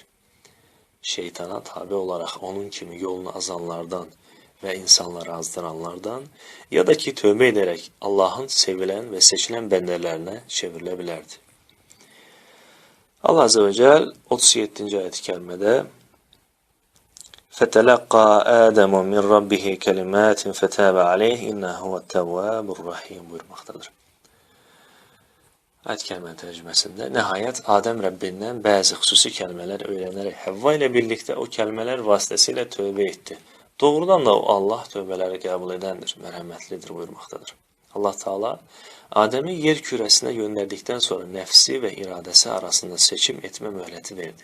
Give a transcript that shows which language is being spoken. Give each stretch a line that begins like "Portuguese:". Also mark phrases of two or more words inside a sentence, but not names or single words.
Turkish: Şeytana tabi olarak onun kimi yolunu azanlardan ve insanları azdıranlardan ya da ki tövbe ederek Allah'ın sevilen ve seçilen bendelerine çevrilebilirdi.
Arabic: الله عز وجل 37. ayet-i kerimede فَتَلَقَّى آدَمُ مِنْ رَبِّهِ كَلِمَاتٍ فَتَابَ عَلَيْهِ اِنَّهُ هُوَ التَّوَّابُ الرَّحِيمُ buyurmaktadır.
Turkish: Ayet-i kerime tercümesinde nihayet Adem Rabbinden bazı hususi kelimeler öğrenerek Havva ile birlikte o kelimeler vasıtasıyla tövbe etti. Doğrudan da o Allah tövbeleri kabul edendir, merhametlidir buyurmaktadır.
Arabic: الله تعالى
Turkish: Adem'i yer küresine gönderdikten sonra nefsi ve iradesi arasında seçim etme mühleti verdi.